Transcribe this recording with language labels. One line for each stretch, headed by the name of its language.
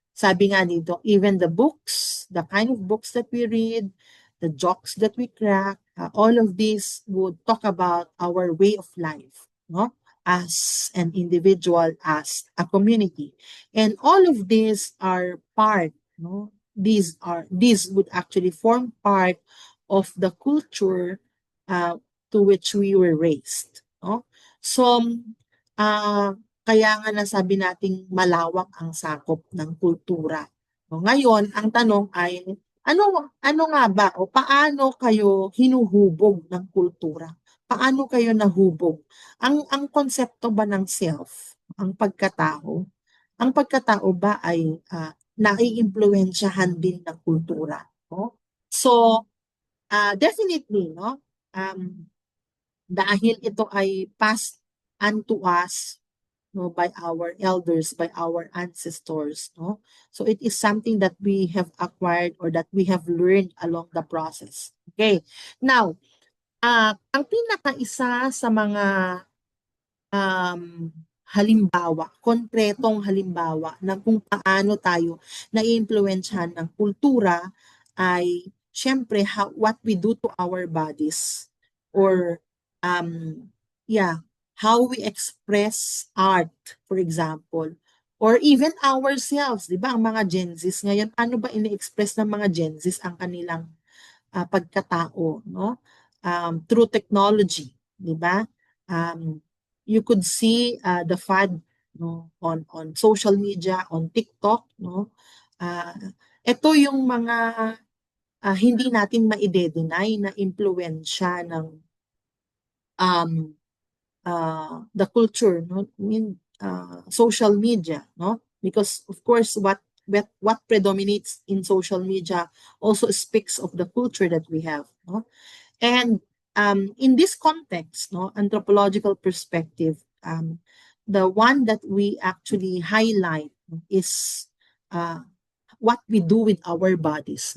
Filipino: Sabi nga dito,
English: even the books, the kind of books that we read, the jokes that we crack, all of these would talk about our way of life, no? As an individual, as a community. And all of these are part, no? These would actually form part of the culture to which we were raised, no?
Filipino: So, kaya nga nasabi nating malawak ang sakop ng kultura, O, ngayon, ang tanong ay, ano nga ba o paano kayo hinuhubog ng kultura? Paano kayo nahubog? Ang konsepto ba ng self, ang pagkatao ba ay naiimpluwensyahan din ng kultura, no?
English: So, definitely, no? Um,
Filipino: Dahil ito ay
English: passed unto us, no, by our elders, by our ancestors, no? So it is something that we have acquired or that we have learned along the process. Okay. Now,
Filipino: ang pinaka-isa sa mga um, halimbawa, konkretong halimbawa ng kung paano tayo naiimpluwensyahan ng kultura ay syempre
English: what we do to our bodies or um, yeah, how we express art, for example, or even ourselves, di ba?
Filipino: Ang mga Gen Zs ngayon, ano ba ini-express ng mga Gen Zs ang kanilang pagkatao, no?
English: Through technology, di ba? Um, you could see the fad, no, on social media, on TikTok, no?
Filipino: Ito yung mga hindi natin maide-deny na impluwensya ng um,
English: the culture,
Filipino: no?
English: I mean, social media, no? Because of course, what predominates in social media also speaks of the culture that we have, no? And in this context, no, anthropological perspective, the one that we actually highlight is uh, what we do with our bodies.